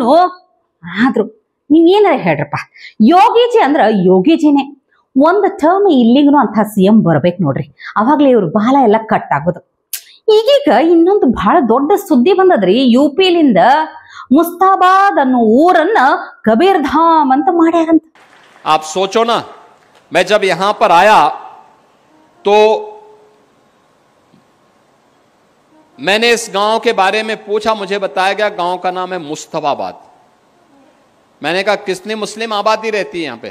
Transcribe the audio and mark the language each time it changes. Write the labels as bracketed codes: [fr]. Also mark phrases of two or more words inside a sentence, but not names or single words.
[kn] ಆದ್ರೂ ನೀವೇನಾರ ಹೇಳ್ರಪ್ಪ, ಯೋಗೀಜಿ ಅಂದ್ರ ಯೋಗೀಜಿನೇ. ಒಂದು ಟರ್ಮ್ ಇಲ್ಲಿಗೂ ಅಂತ CM ಬರ್ಬೇಕು ನೋಡ್ರಿ, ಅವಾಗ್ಲೇ ಇವ್ರು ಬಾಲ ಎಲ್ಲ ಕಟ್ ಆಗೋದು. ಈಗೀಗ ಇನ್ನೊಂದು ಬಹಳ ದೊಡ್ಡ ಸುದ್ದಿ ಬಂದದ್ರಿ, UP-ಲಿಂದ ಮುಸ್ತಾಬಾದ್ ಅನ್ನೋ ಊರನ್ನ ಕಬೀರ್ ಧಾಮ್ ಅಂತ ಮಾಡ್ಯಾರಂತ. [hi] आप सोचो ना, मैं जब यहां पर आया तो मैंने इस गांव के बारे में पूछा, मुझे बताया गया गांव का नाम है मुस्तफाबाद। मैंने कहा कितनी मुस्लिम आबादी रहती है यहां पे?